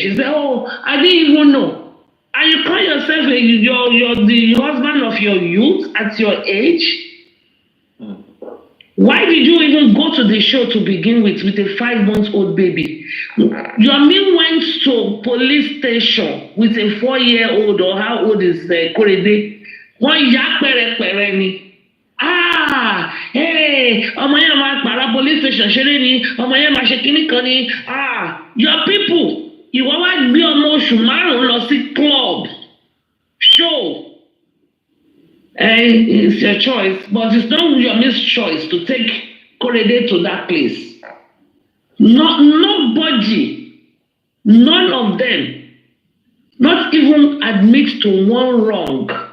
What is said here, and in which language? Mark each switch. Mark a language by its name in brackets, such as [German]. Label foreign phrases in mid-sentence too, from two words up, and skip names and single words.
[English] She said, I didn't even know. And you call yourself you're the husband of your youth at your age? Why did you even go to the show to begin with a 5-month-old baby? Yomi went to police station with a 4-year-old, or how old is Korede? [Yoruba] Wọ́n yá pẹ̀rẹ̀pẹ̀rẹ̀ ni. Ọmọ yẹn máa pàrọ̀ [English] police station [Yoruba] ṣeré ni, ọmọ yẹn máa ṣe kíní kan ni. [English] Your people, [Yoruba] ìwọ wá gbé ọmọ oṣù 5 lọ sí [English] club show. It's your choice, but it's not your choice to take Korede to that place. Nobody, none of them, not even admit to one wrong.